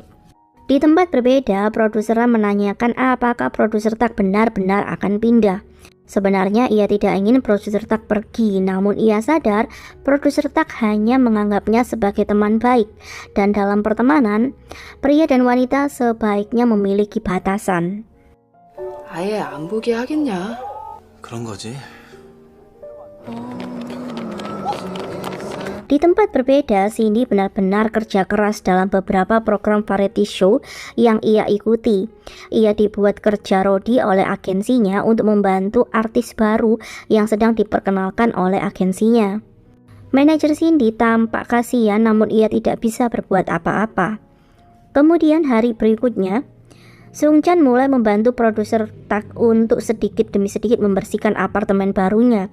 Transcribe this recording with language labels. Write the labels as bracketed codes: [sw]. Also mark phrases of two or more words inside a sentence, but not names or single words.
[id] Di tempat berbeda, produser menanyakan apakah produser Tak benar-benar akan pindah. Sebenarnya ia tidak ingin produser Tak pergi, namun ia sadar produser Tak hanya menganggapnya sebagai teman baik, dan dalam pertemanan, pria dan wanita sebaiknya memiliki batasan. [ko] 아예 안 보게 하겠냐? 그런 거지. [id] Di tempat berbeda, Cindy benar-benar kerja keras dalam beberapa program variety show yang ia ikuti. Ia dibuat kerja rodi oleh agensinya untuk membantu artis baru yang sedang diperkenalkan oleh agensinya. Manajer Cindy tampak kasihan, namun ia tidak bisa berbuat apa-apa. Kemudian hari berikutnya, Sung Chan mulai membantu produser Tak untuk sedikit demi sedikit membersihkan apartemen barunya.